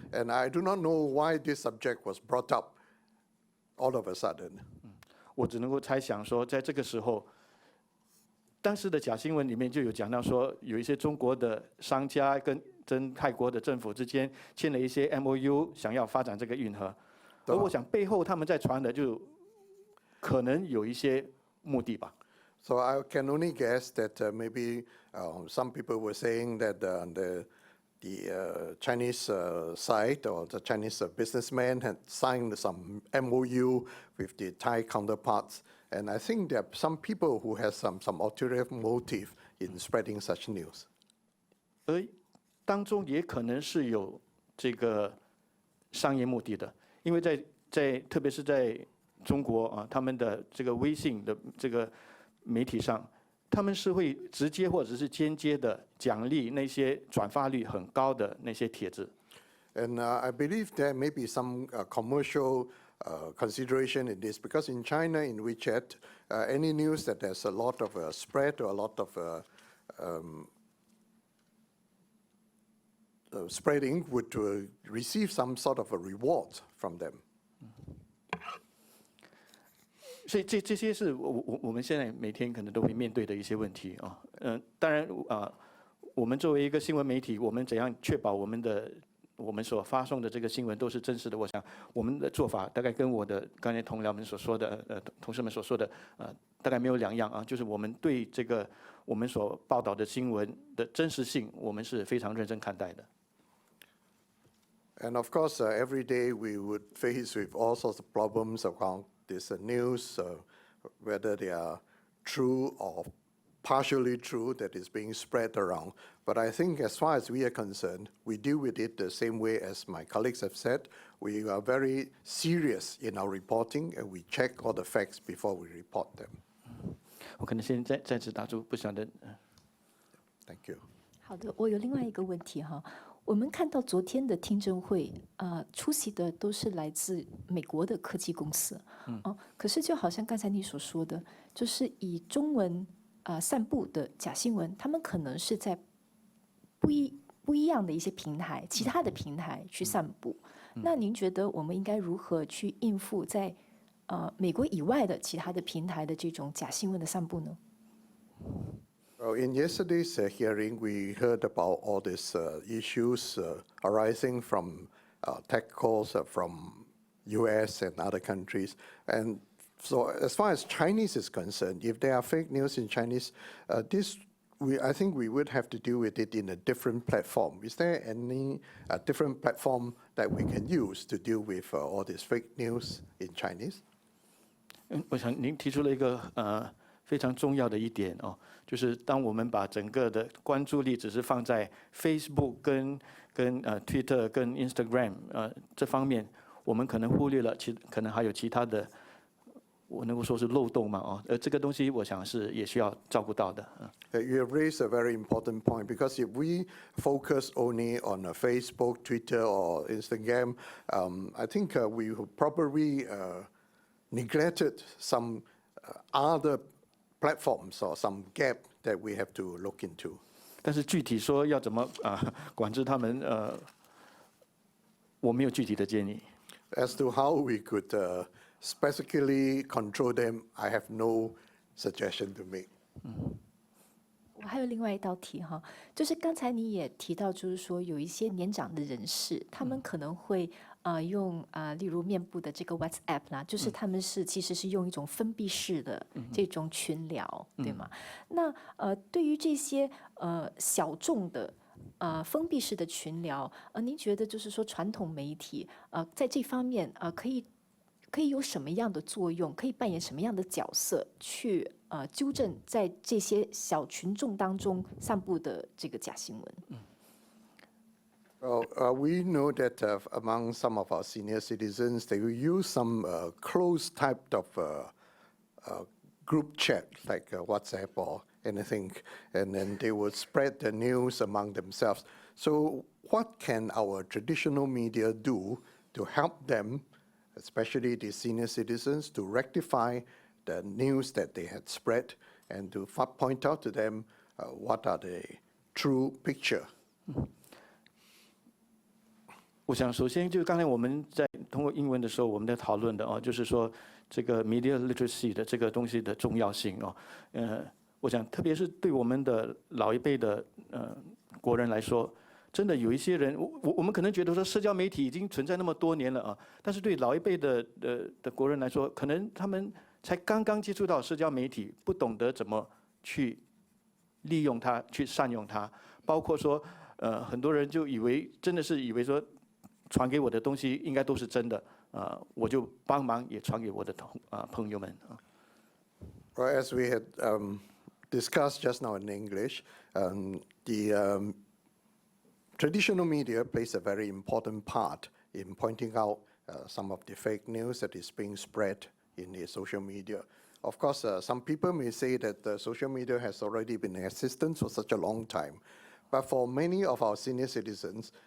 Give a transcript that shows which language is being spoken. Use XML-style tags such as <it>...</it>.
<en>And I do not know why this subject was brought up all of a sudden.</en> <zh>我只能够猜想说，在这个时候，当时的假新闻里面就有讲到说，有一些中国的商家跟泰国的政府之间签了一些 MOU， 想要发展这个运河。而我想背后他们在传的就可能有一些目的吧。</zh> <en>So I can only guess that maybe some people were saying that the Chinese side or the Chinese businessmen had signed some MOU with the Thai counterparts. And I think there are some people who have some ulterior motive in spreading such news.</en> <zh>而当中也可能是有这个商业目的的，因为特别是在中国啊，他们的这个微信的这个媒体上，他们是会直接或者是间接的奖励那些转发率很高的那些帖子。</zh> <en>And I believe there may be some commercial consideration in this, because in China, in WeChat, any news that there's a lot of spread or a lot of spreading would receive some sort of a reward from them.</en> <zh>所以这些是我们现在每天可能都会面对的一些问题啊。当然我们作为一个新闻媒体，我们怎样确保我们所发送的这个新闻都是真实的？我想我们的做法大概跟我的刚才同僚们所说的同事们所说的大概没有两样啊。就是我们对这个我们所报道的新闻的真实性，我们是非常认真看待的。</zh> <en>And of course, every day we would face with all sorts of problems around this news, whether they are true or partially true that is being spread around. But I think as far as we are concerned, we deal with it the same way as my colleagues have said. We are very serious in our reporting, and we check all the facts before we report them.</en> <zh>我可能先再次打住，不晓得。</zh> <en>Thank you.</en> <zh>好的，我有另外一个问题哈。我们看到昨天的听证会，出席的都是来自美国的科技公司，可是就好像刚才你所说的，就是以中文散布的假新闻，他们可能是在不一样的一些平台，其他的平台去散布。那您觉得我们应该如何去应付在美国以外的其他的平台的这种假新闻的散布呢？</zh> <en>Well, in yesterday's hearing, we heard about all these issues arising from tech calls from US and other countries. And so as far as Chinese is concerned, if there are fake news in Chinese, I think we would have to deal with it in a different platform. Is there any different platform that we can use to deal with all this fake news in Chinese?</en> <zh>我想您提出了一个非常重要的一点哦，就是当我们把整个的关注力只是放在 Facebook 跟Twitter 跟 Instagram 这方面，我们可能忽略了可能还有其他的，我能够说是漏洞嘛哦，这个东西我想是也需要照顾到的。</zh> <en>You have raised a very important point, because if we focus only on Facebook, Twitter, or Instagram, I think we probably neglected some other platforms or some gap that we have to look into.</en> <zh>但是具体说要怎么管制他们，我没有具体的建议。</zh> <en>As to how we could specifically control them, I have no suggestion to make.</en> <zh>我还有另外一道题哈，就是刚才你也提到，就是说有一些年长的人士，他们可能会用例如面部的这个 WhatsApp 啦，就是他们其实是用一种封闭式的这种群聊，对吗？那对于这些小众的封闭式的群聊，您觉得就是说传统媒体在这方面可以有什么样的作用，可以扮演什么样的角色去纠正在这些小群众当中散布的这个假新闻？</zh> <en>Well, we know that among some of our senior citizens, they will use some close type of group chat, like WhatsApp or anything, and then they will spread the news among themselves. So what can our traditional media do to help them, especially the senior citizens, to rectify the news that they had spread and to point out to them what are the true picture?</en> <zh>我想首先就是刚才我们在通过英文的时候，我们在讨论的哦，就是说这个 media literacy 的这个东西的重要性哦。我想特别是对我们的老一辈的国人来说，真的有一些人，我们可能觉得说社交媒体已经存在那么多年了啊，但是对老一辈的国人来说，可能他们才刚刚接触到社交媒体，不懂得怎么去利用它，去善用它，包括说很多人就真的是以为说。传给我的东西应该都是真的，我就帮忙也传给我的朋友们。</zh> <en>Well, as we had discussed just now in English, the traditional media plays a very important part in pointing out some of the fake news that is being spread in the social media. Of course, some people may say that the social media has already been in existence for such a long time. But for many of our senior citizens,</en>